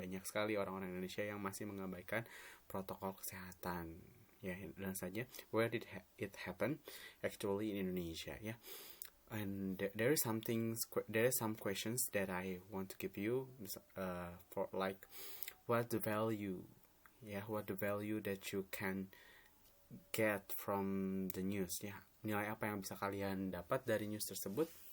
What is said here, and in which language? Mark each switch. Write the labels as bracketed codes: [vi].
[id] Banyak sekali orang-orang Indonesia yang masih mengabaikan protokol kesehatan. Ya, dan saja [en] where did it happen? Actually in Indonesia ya. And there is some questions that I want to give you for like what the value that you can get from the news ya. [id] Nilai apa yang bisa kalian dapat dari news tersebut?